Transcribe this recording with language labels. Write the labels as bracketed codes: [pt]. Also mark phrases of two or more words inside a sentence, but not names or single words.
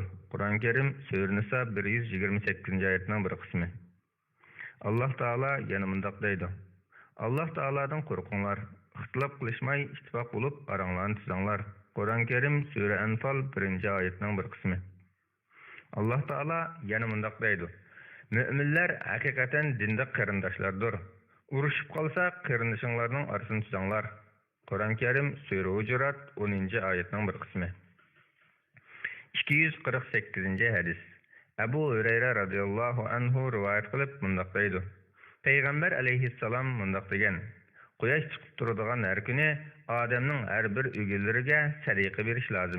[uz] Qur'on Karim Sura Nisa 128-oyatning bir qismi. Allah Taala yana mundaq deydi: Allah Taaladan qo'rqinglar, ixtilof qilishmay ittifoq bo'lib aranglarni tuzinglar. Qur'on Karim Sura Anfal 1-oyatning bir qismi. Allah Taala yana mundaq deydi: [tr] Müminler hakikaten dinde qarindoshlardir. [uz] Urushib qolsa qarindishinglarning orasini tuzinglar. Qur'on Karim Sura Hujurat 10-oyatning bir qismi. 248-hadis. Abu Hurayra [ar] رضي الله عنه [uz] rivoyat qilib mundaq deydi: Payg'ambar alayhissalom mundaq degan: Quyosh chiqib turadigan har kuni odamning har bir o'g'illariga sadaqa berish lozim.